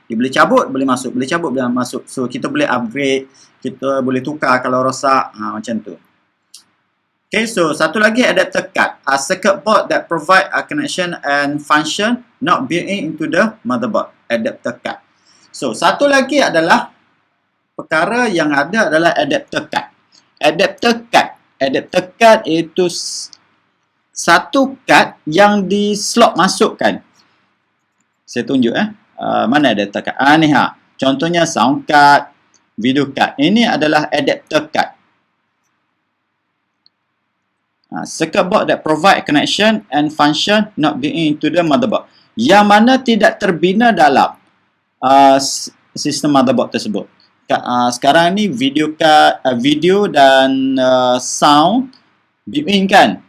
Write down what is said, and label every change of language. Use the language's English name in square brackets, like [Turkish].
[Malay] Dia boleh cabut, boleh masuk, boleh cabut, boleh masuk. So kita boleh upgrade, kita boleh tukar kalau rosak, macam tu. [English] Okay, so [Malay] satu lagi [English] adapter card, a circuit board that provide a connection and function not built-in into the motherboard, adapter card. [Malay] So satu lagi adalah perkara yang ada adalah adapter card. Adapter card itu satu kad yang di slot masukkan. Saya tunjuk mana adapter card. Ni contohnya sound card, video card. Ini adalah adapter card. [English] Circuit board that provide connection and function not built into the motherboard. [Malay] Yang mana tidak terbina dalam sistem motherboard tersebut. Sekarang ni video card, video dan sound built-in kan.